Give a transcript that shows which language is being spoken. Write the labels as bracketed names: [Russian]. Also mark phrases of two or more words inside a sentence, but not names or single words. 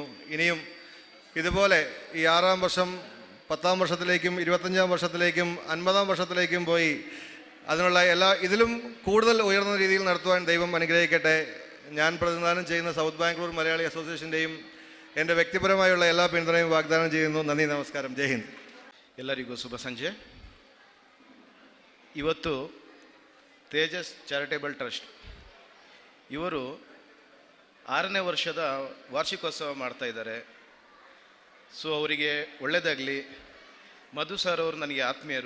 [Malayalam] ഇനിയും ഇതുപോലെ ഈ 6-ാം വർഷം 10-ാം വർഷത്തിലേക്കും 25-ാം വർഷത്തിലേക്കും 50-ാം വർഷത്തിലേക്കും പോയി അതിനുള്ള ഇതിലും കൂടുതൽ ഉയർന്ന രീതിയിൽ നടത്തുവാൻ ദൈവം അനുഗ്രഹിക്കട്ടെ. ഞാൻ പ്രതിനിധാനം ചെയ്യുന്ന സൗത്ത് ബാംഗ്ലൂർ മലയാളി അസോസിയേഷൻ്റെയും എൻ്റെ വ്യക്തിപരമായുള്ള എല്ലാ പിന്തുണയും വാഗ്ദാനം ചെയ്യുന്നു. നന്ദി, നമസ്കാരം, [Hindi] जय हिंद. [Kannada] ಎಲ್ಲರಿಗೂ ಶುಭ ಸಂಜೆ. ಇವತ್ತು ತೇಜಸ್ ಚಾರಿಟೇಬಲ್ ಟ್ರಸ್ಟ್ ಇವರು 6ನೇ ವರ್ಷದ ವಾರ್ಷಿಕೋತ್ಸವ ಮಾಡ್ತಾ ಇದ್ದಾರೆ. ಸೊ ಅವರಿಗೆ ಒಳ್ಳೆಯದಾಗಲಿ. ಮಧು ಸರ್ ಅವರು ನನಗೆ ಆತ್ಮೀಯರು.